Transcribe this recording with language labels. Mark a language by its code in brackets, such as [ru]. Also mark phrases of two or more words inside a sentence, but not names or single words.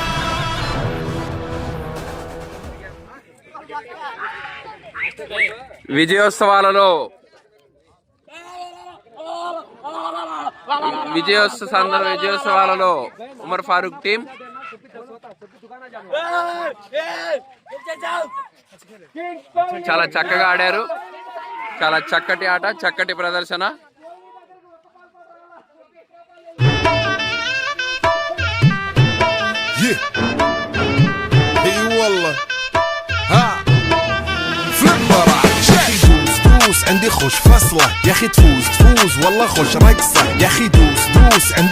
[te] విజయోత్సవాలలో ఉమర్ ఫారూక్ టీం చాలా చక్కగా ఆడారు. చాలా చక్కటి ఆట, చక్కటి ప్రదర్శన. [ar] عندي خوش فصلة يا اخي تفوز والله خوش رقصة يا اخي دوس عندي